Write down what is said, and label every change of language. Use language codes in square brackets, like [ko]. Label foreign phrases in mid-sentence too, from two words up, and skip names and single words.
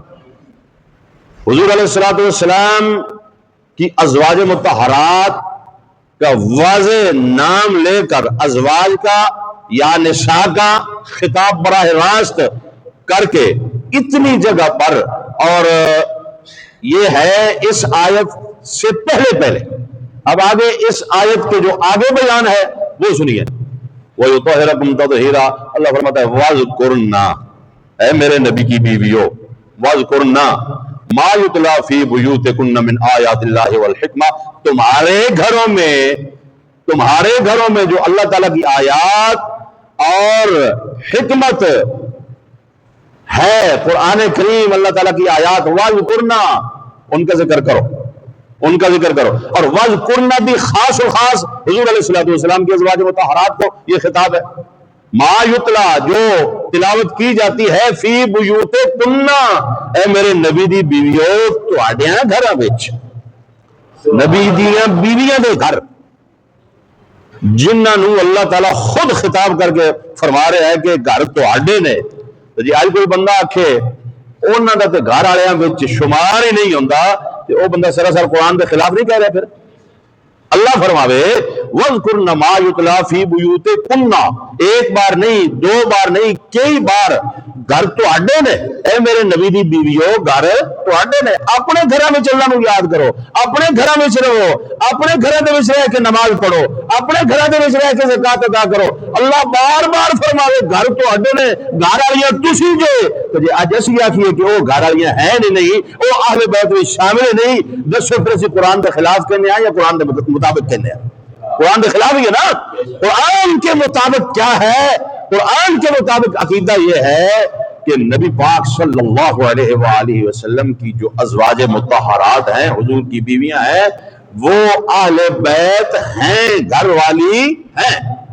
[ur] حضور علیہ الصلوۃ والسلام کی ازواج مطہرات کا واضح نام لے کر ازواج کا یا نساء کا خطاب براہ راست کر کے اتنی جگہ پر، اور یہ ہے اس آیت سے پہلے. اب آگے اس آیت کے جو آگے بیان ہے وہ سنیے. [ar] وَيُطَهِّرَكُمْ تَطْهِيرًا, [ur] اللہ فرماتا ہے وَاذْكُرْنَا, اے میرے نبی کی بیویوں, [ar] وَاذْكُرْنَا مَا يُتْلَى فِي بُيُوتِكُنَّ مِنْ آيَاتِ اللَّهِ وَالْحِكْمَةِ, [ur] تمہارے گھروں میں جو اللہ تعالیٰ کی آیات اور حکمت ہے, قرآن کریم اللہ تعالیٰ کی آیات, وَاذْكُرْنَا, ان کا ذکر کرو, ان کا ذکر کرو. اور وَاذْكُرْنَا بھی خاص و خاص حضور علیہ السلام کی ازواج مطہرات کو یہ خطاب ہے. [ar] ما یتلا, [ur] جو تلاوت کی جاتی ہے, [ar] فی بیوتکن, [pa] اے میرے نبی دی بیویوں, تواڈیاں گھراں وچ, نبی دیاں بیویاں دے گھر, جنہاں نو اللہ تعالیٰ خود خطاب کر کے فرما رہا ہے کہ گھر تواڈے نے. جی آج کوئی بندہ آکھے انہاں دا تے گھر والیاں وچ شمار ہی نہیں ہوندا, تے او بندہ سراسر قرآن دے خلاف نہیں کہہ رہا. پھر اللہ فرماوے [ar] وَاذْكُرْنَ مَا يُتْلَى فِي بُيُوتِكُنَّ, [pa] ایک بار نہیں, دو بار نہیں, کئی بار, گھر تواڈے نے, اے میرے نبی دی بیویوں, گھر تواڈے نے. اپنے گھراں وچ اللہ نو یاد کرو, اپنے گھراں وچ رہو, اپنے گھراں دے وچ رہ کے نماز پڑھو, اپنے گھراں دے وچ رہ کے زکات ادا کرو. اللہ بار بار فرماوے گھر تواڈے نے, گھر والیاں تسی جے. تو جی اج اسی آکھیے کہ او گھر والیاں ہیں نہیں, او اہل بیت وچ شامل نہیں, دسو پھر اسی قرآن دے خلاف کہنے ہیں یا قرآن دے مطابق کہنے ہیں؟ [ur] قرآن کے خلاف ہی ہے نا. قرآن کے مطابق کیا ہے؟ قرآن کے مطابق عقیدہ یہ ہے کہ نبی پاک صلی اللہ علیہ وآلہ وسلم کی جو ازواج مطہرات ہیں, حضور کی بیویاں ہیں, وہ اہل بیت ہیں, گھر والی ہیں.